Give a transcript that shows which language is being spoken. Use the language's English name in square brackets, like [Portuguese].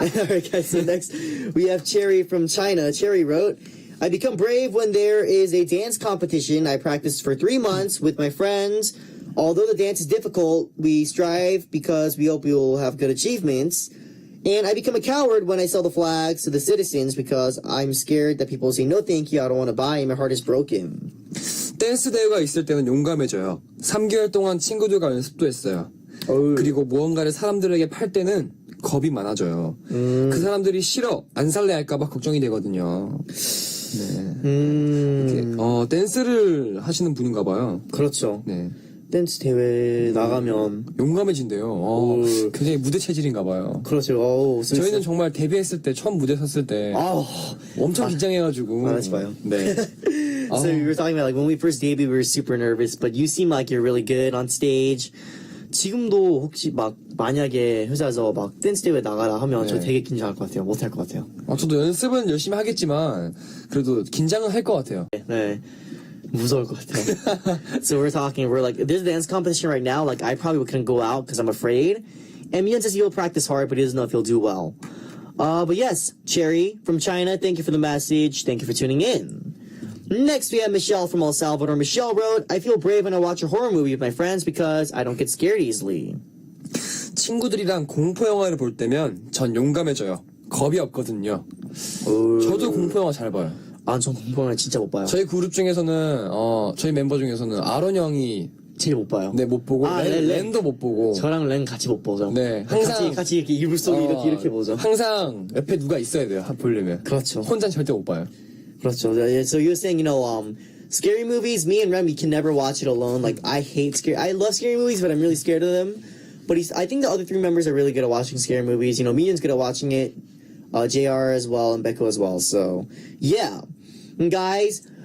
[English] Alright guys, so next we have Cherry from China. Cherry wrote, I become brave when there is a dance competition. I practiced for 3 months with my friends. Although the dance is difficult, we strive because we hope we will have good achievements. And I become a coward when I sell the flags to the citizens because I'm scared that people will say, no thank you, I don't want to buy, and my heart is broken. [Korean] 댄스 대회가 있을 때는 용감해져요. 3개월 동안 친구들과 연습도 했어요. 그리고 무언가를 사람들에게 팔 때는 겁이 많아져요. 그 사람들이 싫어, 안 살래 할까봐 걱정이 되거든요. 네. 이렇게, 댄스를 하시는 분인가 봐요. 그렇죠. 네. 댄스 대회 나가면 용감해진대요. 굉장히 무대 체질인가 봐요. 그렇죠. 저희는 정말 데뷔했을 때 처음 무대 섰을 때 엄청 긴장해가지고 말하지 마요. 네. [English] So we were talking about like when we first debuted, we were super nervous, but you seem like you're really good on stage. [Korean] 지금도 혹시 막 만약에 회사에서 막 댄스 대회 나가라 하면 저 되게 긴장할 것 같아요. 못할 것 같아요. 저도 연습은 열심히 하겠지만 그래도 긴장은 할 것 같아요. 네. 무서울 것 같아요. [English] So we're like, there's a dance competition right now. Like, I probably couldn't go out because I'm afraid. And Minhyun says he'll practice hard, but he doesn't know if he'll do well. But yes, Cherry from China, thank you for the message. Thank you for tuning in. Next, we have Michelle from El Salvador. Michelle wrote, I feel brave when I watch a horror movie with my friends because I don't get scared easily. [Korean] 친구들이랑 공포 영화를 볼 때면 전 용감해져요. 겁이 없거든요. 저도 공포 영화 잘 봐요. 전 공포 영화 진짜 못 봐요. 저희 그룹 중에서는 저희 멤버 중에서는 아론 형이 제일 못 봐요. 네, 못 보고 렌도 못 보고 저랑 렌 같이 못 보죠. 네, 같이 이렇게 이불 속에 이렇게 보죠. 항상 옆에 누가 있어야 돼요. 보려면. 그렇죠. 혼자 절대 못 봐요. 그렇죠. [English] So you were saying, scary movies, me and Rem, we can never watch it alone. Like, I love scary movies, but I'm really scared of them. But I think the other 3 members are really good at watching scary movies. Minhyun's good at watching it, JR as well, and Becco as well. So, yeah. And guys,